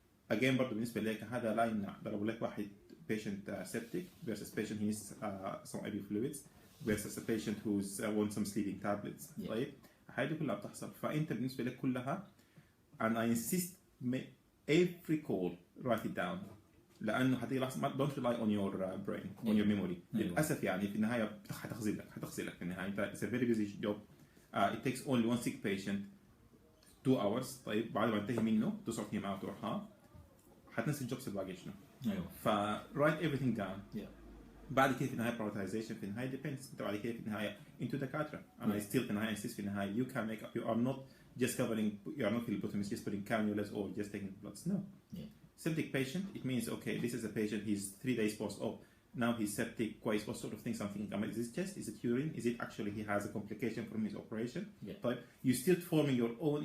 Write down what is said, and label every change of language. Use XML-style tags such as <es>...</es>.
<en>Again</en> <ar>برضه بالنسبة لك هذا لا يمنع ضربوا لك واحد</ar> <en>patient septic versus patient who needs some IV fluids versus a patient who's wants some sleeping tablets.</en> <ar>طيب هذه كلها بتحصل. فأنت بالنسبة لك كلها</ar> <en>and I insist every call write it down.</en> <ar>لأنه هتيجي لحظة</ar> <en>don't rely on your brain on your memory.</en> <ar>للأسف يعني في النهاية هتخزلك في النهاية. أنت</ar> <en>it's a very busy job. It takes only one sick patient 2 hours.</en> <ar>طيب بعد ما انتهي منه</ar> <en>to sort him out or her</en> <ar>حتنسي الجوبس الباقي شنو. ايوه.</ar> <en>write everything down.</en> <ar>بعد كده في النهاية prioritization في النهاية depends. انت بعد كده في النهاية into دكاترة.</ar> <en>and I still</en> <ar>في النهاية</ar> <en>insist في النهاية you can make up. You are not just covering. You are not phlebotomists just putting cannulas or just taking bloods. No. Septic patient, it means okay, this is a patient. He's 3 days post-op. Now he's septic, quite what sort of things I'm thinking. Is it chest? Is it urine? Is it actually he has a complication from his operation? But you still forming your own.</en>